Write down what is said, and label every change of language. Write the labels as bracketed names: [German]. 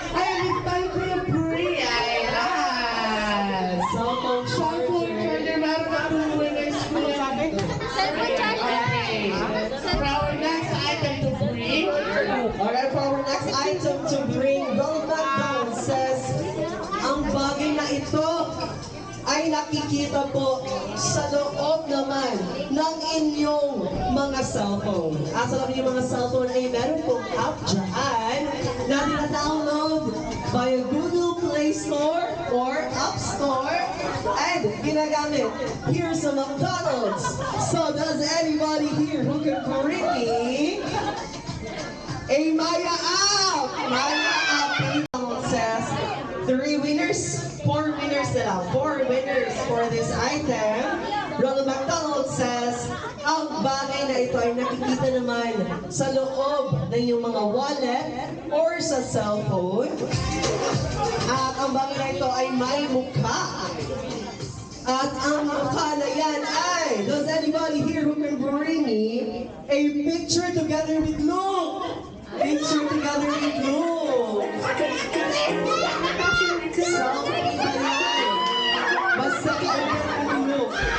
[English] Ayan, it's time for the free! [Filipino] Ayan! [English] Cellphone [Filipino] Cellphone charger, meron na 2 winners po yan. [English] Cellphone charger. Okay. For our next item to bring, Alright, for our next item to bring, Ronald McDonald says, [Filipino] ang bagay na ito ay nakikita po sa loob naman ng inyong mga cellphone. At sa loob ng mga cellphone ay meron pong app dyan na dina-download via Google Play Store or App Store and ginagamit here sa McDonald's. [English] So does anybody here who can bring me a Maya app? Maya app. McDonald says 3 winners, 4 winners [Filipino] na lang. [English] 4 winners for this item. [Filipino] Ronald McDonald says, ang bagay na ito ay nakikita naman sa loob ng iyong mga wallet or sa cellphone. At ang bagay na ito ay may mukha. At ang mukha na yan ay, [English] does anybody here who can bring me a picture together with Luke? Picture together with Luke. Selfie [Filipino] ba yan? Basta [English] together with Luke.